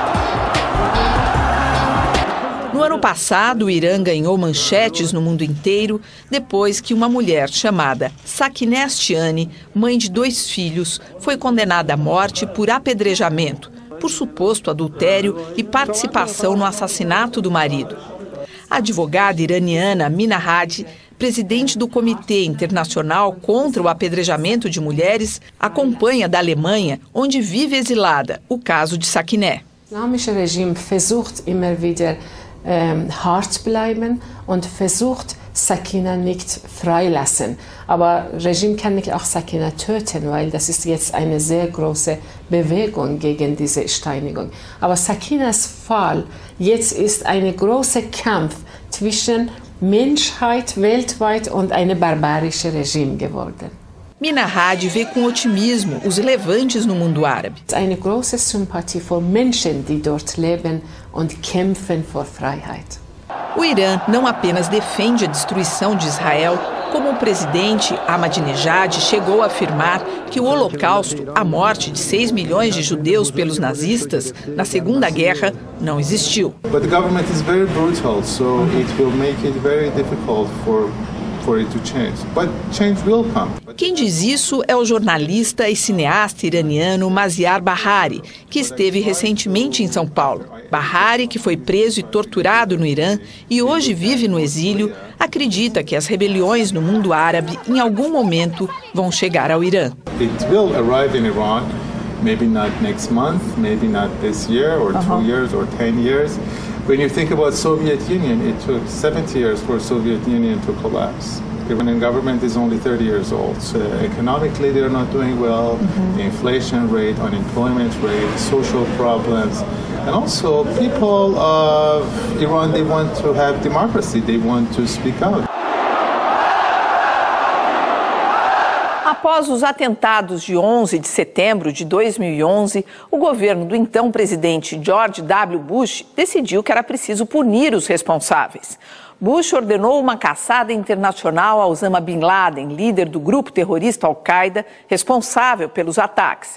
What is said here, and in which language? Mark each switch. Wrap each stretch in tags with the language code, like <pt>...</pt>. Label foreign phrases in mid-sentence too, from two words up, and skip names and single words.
<pt>No ano passado, o Irã ganhou manchetes no mundo inteiro depois que uma mulher chamada Sakineh Ashtiani, mãe de 2 filhos, foi condenada à morte por apedrejamento, por suposto adultério e participação no assassinato do marido. A advogada iraniana Mina Hadi, presidente do Comitê Internacional contra o Apedrejamento de Mulheres, acompanha da Alemanha, onde vive exilada, o caso de Sakineh.</pt> <de>O islamische Regime versucht immer wieder hart zu bleiben und versucht Sakina nicht freilassen. Aber Regime kann nicht auch Sakina töten, weil das ist jetzt eine sehr große Bewegung gegen diese Steinigung. Aber Sakinas Fall jetzt ist ein großer Kampf zwischen Menschheit weltweit und einem barbarischen Regime geworden.</de> <pt>Mina Hadi vê com otimismo os levantes no mundo árabe.</pt> <de>Eine große Sympathie für Menschen, die dort leben und kämpfen für Freiheit.</de> <pt>O Irã não apenas defende a destruição de Israel, como o presidente Ahmadinejad chegou a afirmar que o Holocausto, a morte de 6 milhões de judeus pelos nazistas na Segunda Guerra, não existiu.</pt> <en>But the government is very brutal, so it will make it very difficult for it to change. But change will come.</en> <pt>Quem diz isso é o jornalista e cineasta iraniano Maziar Bahari, que esteve recentemente em São Paulo. Bahari, que foi preso e torturado no Irã e hoje vive no exílio, acredita que as rebeliões no mundo árabe em algum momento vão chegar ao Irã.</pt> <en>It will arrive in Iran, maybe not next month, maybe not this year or 2 years or 10 years. When you think about Soviet Union, it took 70 years for Soviet Union to collapse. The Iranian government is only 30 years old. So economically, they're not doing well. The inflation rate, unemployment rate, social problems. And also, people of Iran, they want to have democracy. They want to speak out.</en> <pt>Após os atentados de 11 de setembro de 2011, o governo do então presidente George W. Bush decidiu que era preciso punir os responsáveis. Bush ordenou uma caçada internacional a Osama Bin Laden, líder do grupo terrorista Al-Qaeda, responsável pelos ataques.</pt>